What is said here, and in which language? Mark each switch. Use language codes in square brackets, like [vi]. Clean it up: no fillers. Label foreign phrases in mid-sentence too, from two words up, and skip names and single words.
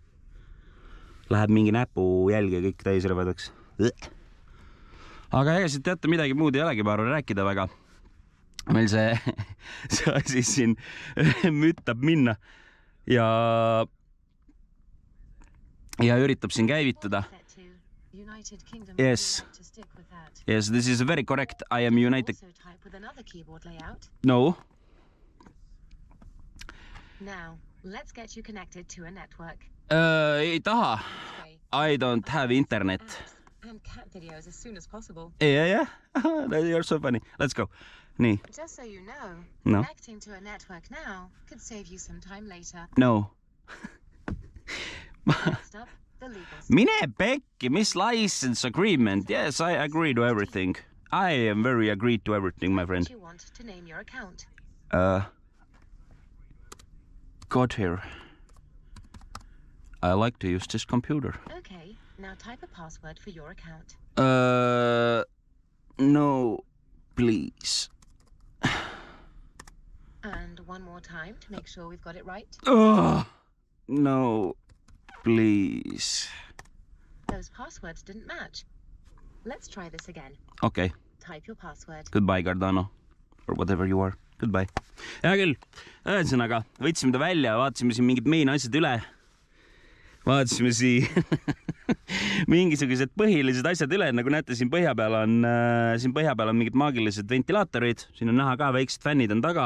[et] Läheb mingi näpu jälg ja kõik täis rõvedaks. Aga ega siit teate midagi muud ei olegi, ma arvan, rääkida väga. Meil see asi siin müttab minna ja üritab siin käivituda. [en] Yes. Yes, this is very correct. I am United. No. Now, let's get you connected to a network. [et] Ei taha. [en] I don't have internet. And cat videos as soon as possible. Yeah. You're so funny. Let's go. Nii. Just so you know, No. connecting to a network now could save you some time later. No. Next up, the legal stuff. [et] Mine pekki, mis [en] license agreement? Yes, I agree to everything. I am very agreed to everything, my friend. What you want to name your account. Got here. I like to use this computer. Okay, now type a password for your account. No, please. And one more time to make sure we've got it right. No, please. Those passwords didn't match. Let's try this again. Okay, Type your password. goodbye, Cardano. Or whatever you are. Goodbye. [et] Hea küll, ühesõnaga, võtsime ta välja, vaatasime siin mingid mein asjad üle. Vaatasime siin mingisugused põhilised asjad üle, nagu näete, siin põhja peal on mingid maagilised ventilaatorid, siin on näha ka, väiksed fännid on taga.